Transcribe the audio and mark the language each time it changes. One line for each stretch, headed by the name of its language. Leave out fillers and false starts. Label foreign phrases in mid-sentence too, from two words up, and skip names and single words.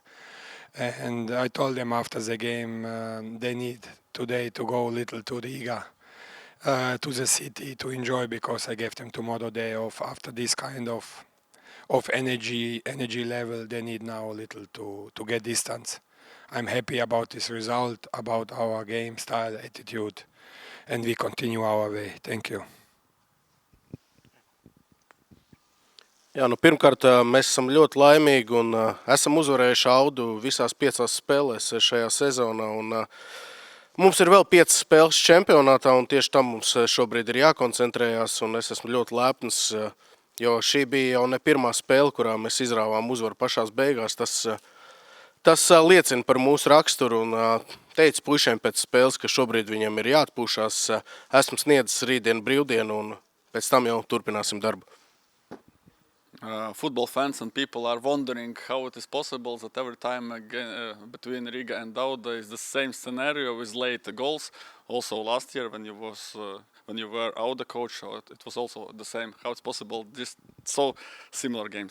English: And I told them after the game they need today to go a little to Riga, to the city to enjoy, because I gave them tomorrow day off. After this kind of energy level, they need now a little to get distance. I'm happy about this result, about our game style, attitude, and we continue our way. Thank you.
Latvian: Jā, pirmkārt, mēs esam ļoti laimīgi un esam uzvarējuši Audu visās 5 spēlēs šajā sezonā. Un, mums ir vēl 5 spēles čempionātā, un tieši tam mums šobrīd ir jākoncentrējās. Un es esmu ļoti lepns, jo šī bija jau ne pirmā spēle, kurā mēs izrāvām uzvaru pašās beigās. Tas liecina par mūsu raksturu, un teicu puišiem pēc spēles, ka šobrīd viņam ir jāatpūšās. Esmu sniedzis rītdienu brīvdienu, un pēc tam jau turpināsim darbu.
English: Football fans and people are wondering how it is possible that every time again, between Riga and Auda is the same scenario with late goals. Also last year when you were Auda coach, it was also the same. How it's possible this so similar games?